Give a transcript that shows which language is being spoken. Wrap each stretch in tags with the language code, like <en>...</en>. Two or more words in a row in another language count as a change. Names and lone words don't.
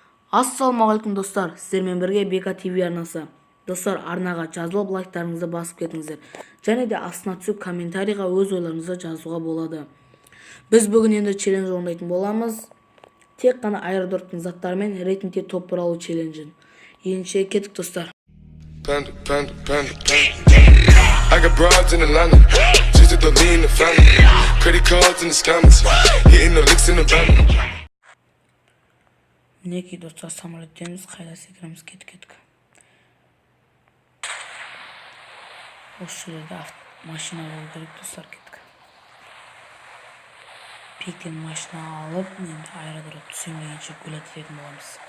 <kk>Ассалаумағалейкум достар, сіздермен бірге БК ТВ арнасы. Достар, арнаға жазылып лайктарыңызды басып кетіңіздер. Және де астына түсіп комментарийға өз ойларыңызды жазуға болады. Біз бүгін енді челлендж орындайтын боламыз. Тек қана аэродроптың заттарымен рейтингте топ бұралу челленджін. Ендеше кеттік достар.</kk> <en>Panda, panda, panda, panda. I got broads in Atlanta, just to lean in the family. Credit cards in the scammers, hitting the licks in the van.</en> <kk>Мінекей достар, самолеттеміз, қайда секіреміз, кеттік. Осы жерде машина болу керек достар, кеттік. Пиктен машина алып, енді аэродром түсем дегенше гүл әтетін боламыз.</kk>